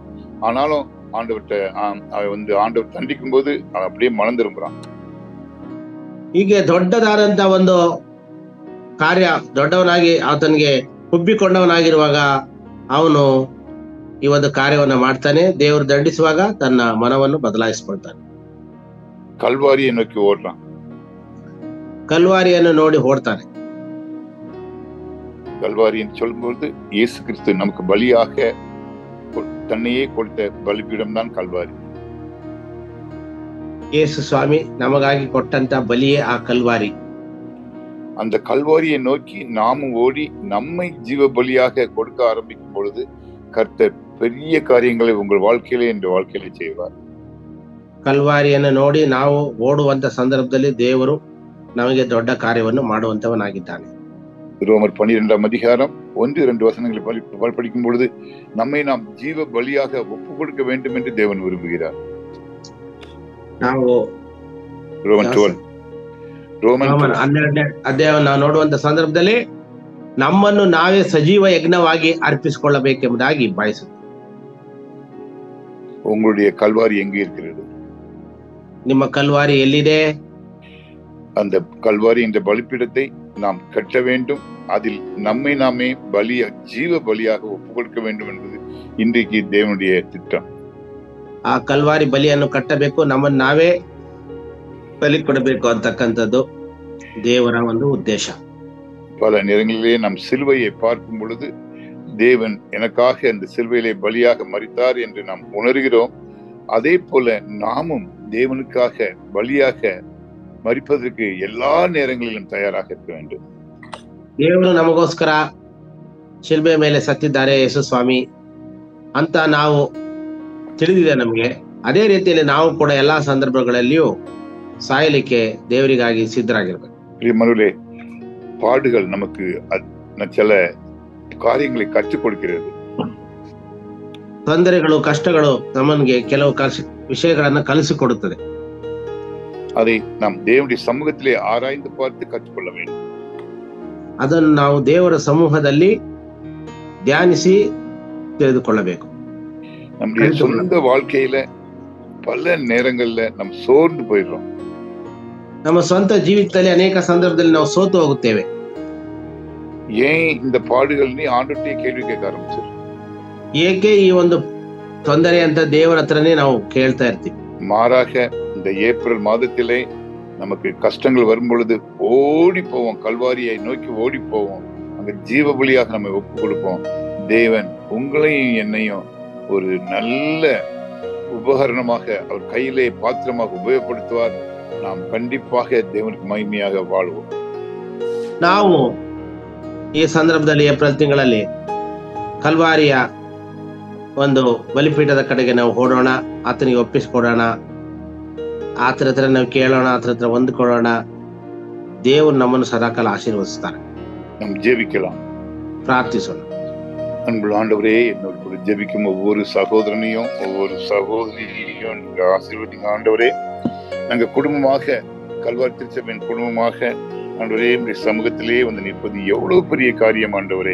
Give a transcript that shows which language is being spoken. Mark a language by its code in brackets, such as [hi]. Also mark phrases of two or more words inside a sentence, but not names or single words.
[ta] ஆனாலும் ஆண்டவர் தண்டிக்கும் போது அவன் அப்படியே மனம் திரும்புறான். [kn] ಹೀಗೆ ದೊಡ್ಡದಾದಂತ ಒಂದು ಕಾರ್ಯ, ದೊಡ್ಡವನಾಗಿ ಆತನಿಗೆ ಉಬ್ಬಿಕೊಂಡವನಾಗಿರುವಾಗ ಅವನು ಈ ಒಂದು ಕಾರ್ಯವನ್ನ ಮಾಡ್ತಾನೆ. ದೇವರು ದಂಡಿಸುವಾಗ ತನ್ನ ಮನವನ್ನು ಬದಲಾಯಿಸ್ಕೊಳ್ತಾನೆ. [ta] கல்வாரியை நோக்கி ஓடுறான். [kn] ಕಲ್ವಾರಿಯನ್ನು ನೋಡಿ ಓಡ್ತಾನೆ. [ta] கல்வாரி என்று சொல்லும்போது இயேசு கிறிஸ்து நமக்கு பலியாக தன்னையே கொடுத்த பலிபீடம் தான் கல்வாரி. [kn] ಯೇಸು ಸ್ವಾಮಿ ನಮಗಾಗಿ ಕೊಟ್ಟಂತ ಬಲಿಯೇ ಆ ಕಲ್ವಾರಿ. [ta] அந்த கல்வாரியை நோக்கி நாமும் ஓடி நம்மை ஜீவ பலியாக கொடுக்க ஆரம்பிக்கும் பொழுது கர்த்தர் பெரிய காரியங்களை உங்கள் வாழ்க்கையிலே என்ற வாழ்க்கையிலே செய்வார். [kn] ಕಲ್ವಾರಿಯನ್ನು ನೋಡಿ ನಾವು ಓಡುವಂತ ಸಂದರ್ಭದಲ್ಲಿ ದೇವರು ನಮಗೆ ದೊಡ್ಡ ಕಾರ್ಯವನ್ನು ಮಾಡುವಂತವನಾಗಿದ್ದಾನೆ. [ta] ரோமர் 12ஆம் அதிகாரம் 1-2 வசனங்களை படிக்கும் பொழுது நம்மை நாம் ஜீவ பலியாக ஒப்பு கொடுக்க வேண்டும் என்று தேவன் விரும்புகிறார். [kn] ನಾವು ರೋಮನ್ 12ನೇ ಅಧ್ಯಾಯವನ್ನು ನಾವು ನೋಡುವಂತ ಸಂದರ್ಭದಲ್ಲಿ ನಮ್ಮನ್ನು ನಾವೇ ಸಜೀವ ಯಜ್ಞವಾಗಿ ಅರ್ಪಿಸಿಕೊಳ್ಳಬೇಕೆಂಬುದಾಗಿ ಬಯಸುತ್ತೆ. [ta] உங்களுடைய கல்வாரி எங்கே இருக்கிறது? [kn] ನಿಮ್ಮ ಕಲ್ವಾರಿ ಎಲ್ಲಿದೆ? [ta] அந்த கல்வாரி என்ற பலிபீடத்தை நாம் கட்ட வேண்டும். அதில் நம்மை நாமே ஜீவ பலியாக ஒப்பு கொடுக்க வேண்டும் என்பது இன்றைக்கு தேவனுடைய திட்டம். [kn] ಆ ಕಲ್ವಾರಿ ಬಲಿಯನ್ನು ಕಟ್ಟಬೇಕು, ನಮ್ಮನ್ನು ನಾವೇ ಬಲಿ ಕೊಡಬೇಕು ಅಂತಕ್ಕಂಥದ್ದು ದೇವರ ಒಂದು ಉದ್ದೇಶ. [ta] பல நேரங்களிலே நாம் சிலுவையை பார்க்கும் பொழுது தேவன் எனக்காக அந்த சிலுவையிலே பலியாக மரித்தார் என்று நாம் உணர்கிறோம். அதே போல நாமும் தேவனுக்காக பலியாக மரிப்பதற்கு எல்லா நேரங்களிலும் தயாராக இருக்க வேண்டும். [kn] ದೇವರು ನಮಗೋಸ್ಕರ ಶಿಲ್ಬೆ ಮೇಲೆ ಸತ್ತಿದ್ದಾರೆ ಯೇಸು ಸ್ವಾಮಿ ಅಂತ ನಾವು ತಿಳಿದಿದೆ ನಮಗೆ. ಅದೇ ರೀತಿಯಲ್ಲಿ ನಾವು ಕೂಡ ಎಲ್ಲಾ ಸಂದರ್ಭಗಳಲ್ಲಿಯೂ ಸಾಯಲಿಕ್ಕೆ ದೇವರಿಗಾಗಿ ಸಿದ್ಧರಾಗಿರ್ಬೇಕು. ಪ್ರಿಯಮನವರೇ, [ta] பாடுகள் நமக்கு சில காரியங்களை கற்றுக் கொடுக்கிறது. [kn] ತೊಂದರೆಗಳು, ಕಷ್ಟಗಳು ನಮಗೆ ಕೆಲವು ವಿಷಯಗಳನ್ನ ಕಲಿಸಿಕೊಡುತ್ತದೆ. [ta] அதை நாம் தேவனுடைய சமூகத்திலே ஆராய்ந்து பார்த்து கற்றுக்கொள்ள வேண்டும். [kn] ಅದನ್ನು ನಾವು ದೇವರ ಸಮೂಹದಲ್ಲಿ ಧ್ಯಾನಿಸಿ ತಿಳಿದುಕೊಳ್ಳಬೇಕು. [ta] நம்முடைய சொந்த வாழ்க்கையில பல நேரங்கள்ல நம்ம சோர்ந்து போயிடுறோம். [kn] ನಮ್ಮ ಸ್ವಂತ ಜೀವಿತದಲ್ಲಿ ಅನೇಕ ಸಂದರ್ಭದಲ್ಲಿ ನಾವು ಸೋತು ಹೋಗುತ್ತೇವೆ. [ta] ஏன் இந்த பாடுகள் நீ ஆண்டவர்கிட்ட கேள்வி கேட்க ஆரம்பிச்சிரு. [kn] ಏಕೆ ಈ ಒಂದು ತೊಂದರೆ ಅಂತ ದೇವರ ಹತ್ರನೇ ನಾವು ಕೇಳ್ತಾ ಇರ್ತೀವಿ. [ta] மாறாக இந்த ஏப்ரல் மாதத்திலே நமக்கு கஷ்டங்கள் வரும் பொழுது ஓடி போவோம், கல்வாரியை நோக்கி ஓடி போவோம், அங்க ஜீவ பலியாக நம்ம ஒப்பு கொடுப்போம். தேவன் உங்களையும் என்னையும் ஒரு நல்ல உபகரணமாக அவர் கையிலே பாத்திரமாக உபயோகப்படுத்துவார். நாம் கண்டிப்பாக தேவனுக்கு மகிமையாக வாழ்வோம். [kn] ನಾವು ಈ ಸಂದರ್ಭದಲ್ಲಿ ಏಪ್ರಿಲ್ ತಿಂಗಳಲ್ಲಿ ಕಲ್ವಾರಿಯ ಒಂದು ಬಲಿಪೀಠದ ಕಡೆಗೆ ನಾವು ಓಡೋಣ, ಆತನಿಗೆ ಒಪ್ಪಿಸಿಕೊಡೋಣ, ಆತರ ಹತ್ರ ನಾವು ಕೇಳೋಣ, ಆತರ ಹತ್ರ ಹೊಂದ್ಕೊಳ್ಳೋಣ. ದೇವರು ನಮ್ಮನ್ನು ಸದಾಕಾಲ ಆಶೀರ್ವದಿಸ್ತಾರೆ. [ta] நாம் ஜெபிக்கலாம், [kn] ಪ್ರಾರ್ಥಿಸೋಣ. [ta] அன்புள்ள ஆண்டவரே, என்னோட கூட ஜெபிக்கும் ஒவ்வொரு சகோதரனையும் ஒவ்வொரு சகோதரியும் நீங்க ஆசீர்வதிங்க ஆண்டவரே. நாங்க குடும்பமாக கல்வாரி திருச்சபையின் குடும்பமாக ஆண்டவரே இந்த சமூகத்திலே வந்து நிற்பது எவ்வளவு பெரிய காரியம் ஆண்டவரே.